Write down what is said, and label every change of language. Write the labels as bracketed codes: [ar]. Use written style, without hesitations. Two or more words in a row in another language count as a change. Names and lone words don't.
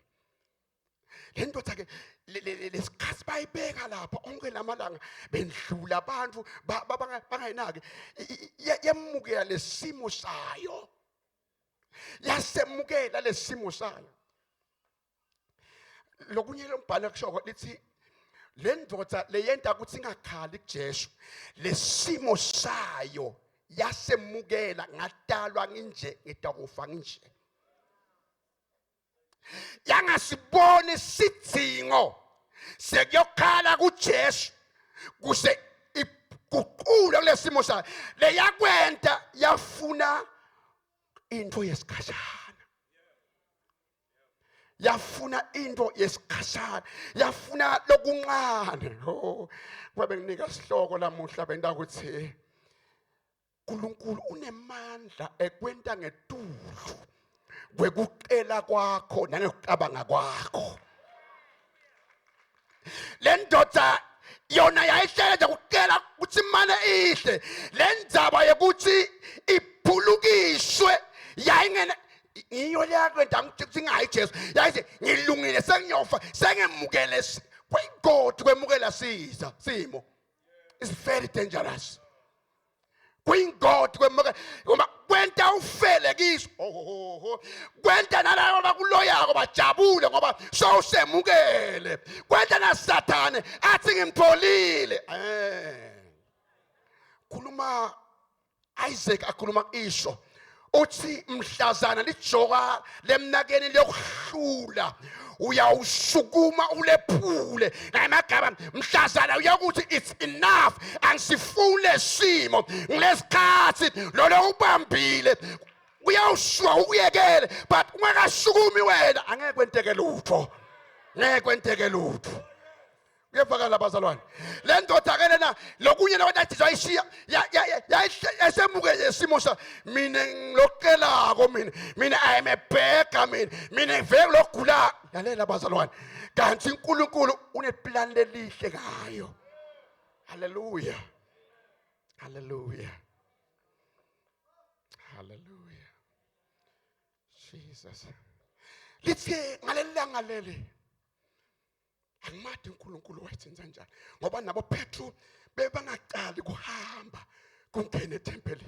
[ss] Le ndoda ke lesikhathi bayibeka lapha onke lamalanga bendlula abantu bangayinaki yemukela lesimo sayo. Yasemukela lesimo sayo. Lokunye lombhalo kusho lithi le ndoda leyenta ukuthi ingakhali kuJesu lesimo sayo yasemukela ngadalwa nginje ngitakufa nginje. Yangasiboni sidingo sekuyokhala kuJesu kuse iguqule kulesimo sayo leyakwenta yafuna into yesikhashana. Yafuna into yesikhashana, yafuna lokuncane. Kwabe nginika sihloko lamuhla benda ukuthi uNkulunkulu unemandla ekwenta ngetulu kwekucela kwakho nangekucabanga kwakho. Le ndoda yona yayihlela nje kucela ukuthi imane ihle. Le ndzaba yokuthi iphulukiswe yayingene ngiyo leyakwenda ngithi ngayi Jesu yayithi ngilungile sengiyofa sengemukele kwegodi kwemukela simo. [en] It's very dangerous. [ss] Kwingodi kwemukela uma kwenta ufele kiso kwenta nalabo bakuloyako bajabule ngoba sowusemukele. Kwenta naSathane athi ngimtholile. Khuluma Isaac akhuluma isho uthi mhlazana lijoka lemnakeni lokuhlula uyawusukuma ulephule ngamagaba mhlazana uyakuthi [en] it's enough [ss] angisifune simo ngilesikhathi lo ubambile uyawushuka ukuyekele but ungakasukumi wena angeke kwenteke lutho. Ngeke kwenteke lutho. Kuyevakala bazalwane. Le ndoda ke lena lokunye nabathi ayishiya yasemukele isimo sa mina ngilokelako mina [en] I am a beggar [ss] mina ngiveke lokugula. Lalela bazalwane. Kanti uNkulunkulu uneplan lelihle ngayo. Hallelujah. Hallelujah. Hallelujah. Jesus. Lithe ngalelanga leli angimathi uNkulunkulu wayenza njani ngoba nabo Petru bebangaqali kuhamba kungena eThempelini.